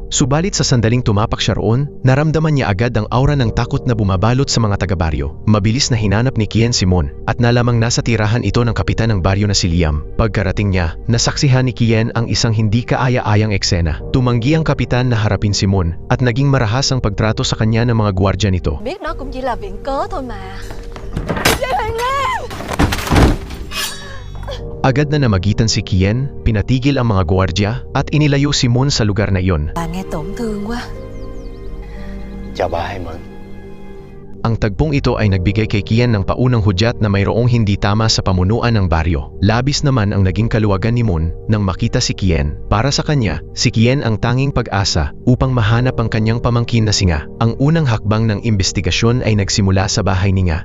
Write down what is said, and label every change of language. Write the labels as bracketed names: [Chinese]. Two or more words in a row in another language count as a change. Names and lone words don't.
[Filipino] Subalit sa sandaling tumapak siya roon, naramdaman niya agad ang aura ng takot na bumabalot sa mga taga-baryo. Mabilis na hinanap ni Kian si Mon at nalamang nasa tirahan ito ng kapitan ng baryo na si Liam. Pagkarating niya, nasaksihan ni Kian ang isang hindi kaaya-ayang eksena. Tumanggi ang kapitan na harapin si Mon at naging marahas ang pagtrato sa kanya ng mga gwardiya nito. [Vietnamese] Biết đó cũng chỉ là viện cớ thôi mà. Lê Hoàng Lan! [Filipino] Agad na namagitan si Kian, pinatigil ang mga gwardiya at inilayo si Mon sa lugar na iyon. [Vietnamese] Bà nghe tổn thương quá. Chào bà Hai Mẫn. [Filipino] Ang tagpong ito ay nagbigay kay Kian ng paunang hudyat na mayroong hindi tama sa pamunuan ng baryo. Labis naman ang naging kaluwagan ni Mon nang makita si Kian. Para sa kanya, si Kian ang tanging pag-asa upang mahanap ang kanyang pamangkin na si Nga. Ang unang hakbang ng investigasyon ay nagsimula sa bahay ni Nga.